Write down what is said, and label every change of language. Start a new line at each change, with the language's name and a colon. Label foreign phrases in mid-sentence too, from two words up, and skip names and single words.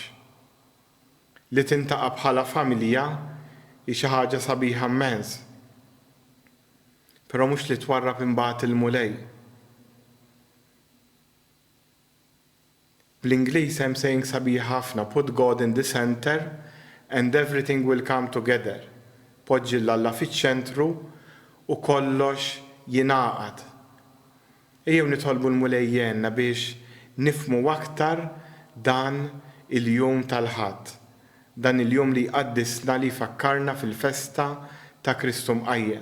Maltese: Li tintaqa' bħala familja hi xi ħaġa sabiħa immens. Però mhux li twarrab imbagħad il-mulej. Bl-Ingliż hemm saying sabiħ ħafna,
English: put God in the center and everything will come together.
Maltese: Poġġi l-Alla fiċ-ċentru u kollox jingħaqad. Ejjew nitolbu l-mulej jenna biex nifhmu aktar dan il-jum tal-Ħadd. Dan il-jum li jqaddisna li jfakkarna fil-festa ta' Kristu mqajjem.